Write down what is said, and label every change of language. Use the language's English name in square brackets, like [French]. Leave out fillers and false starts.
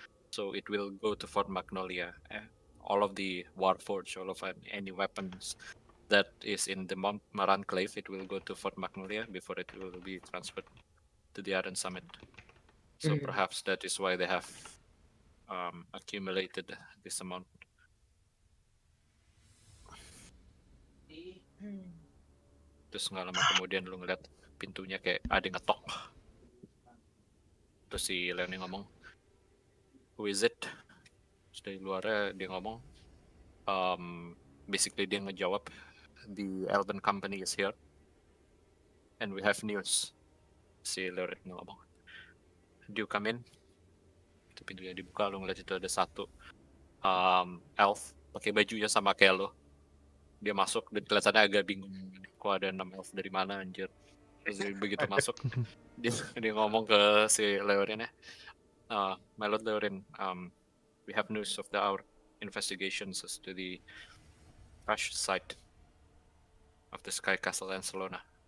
[English] So it will go to Fort Magnolia. All of the Warforge, all of any weapons that is in the Mount Maranclave, it will go to Fort Magnolia before it will be transferred to the Iron Summit. So perhaps that is why they have accumulated this amount. [Indonesian] Terus nggak lama kemudian lu ngeliat pintunya kayak ada yang ngetok. Terus si Leon ngomong, [English] "Who is it?" [Indonesian] Terus dari luarnya dia ngomong, basically dia ngejawab, [English] "The Elven Company is here, and we have news." [Indonesian] Si Leon ngomong, [English] "Do you come in?" [Indonesian] Itu pintunya dibuka, lu ngeliat itu ada satu elf pakai bajunya sama kayak lo. Dia masuk dan kelihatannya agak bingung, kok ada 6 elf dari mana anjir. Terus begitu masuk dia ngomong ke si Leorin ya, [English] "My Lord Leorin, we have news of our investigations as to the crash site of the Sky Castle and Solona."